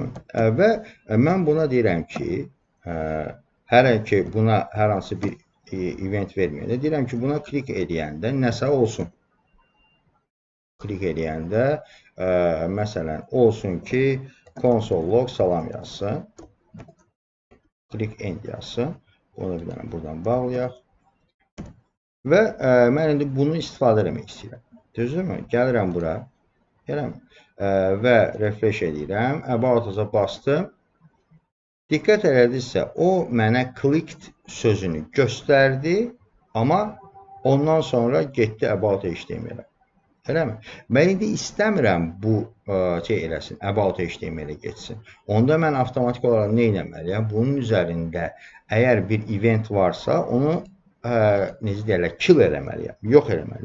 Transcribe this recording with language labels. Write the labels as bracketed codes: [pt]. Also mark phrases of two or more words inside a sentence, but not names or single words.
[az] Və mən buna deyirəm ki, hər ki buna hər hansı bir event verməyəndə, deyirəm ki, buna klik edəndə nəsə olsun. Klik edəndə, məsələn, olsun ki, [en] console log [az] salam yazsın. [en] Click end [az] yazsın. Onu bir dənə buradan bağlayaq. Və mən indi bunu istifadə etmək istəyirəm. Düzdürmü? Gəlirəm bura. Və refresh edirəm. [en] About us-a [az] bastım. Diqqət elədirsə, o mənə clicked sözünü göstərdi, amma ondan sonra getdi [en] about HTML-ə. [az] Eləmi? Mən indi istəmirəm bu eləsin, [en] about HTML-ə [az] geçsin. Onda mən avtomatik olaraq nə etməliyəm? Bunun üzərində əgər bir event varsa, onu necə deyərlər, kill eləməliyəm, yox eləməliyəm.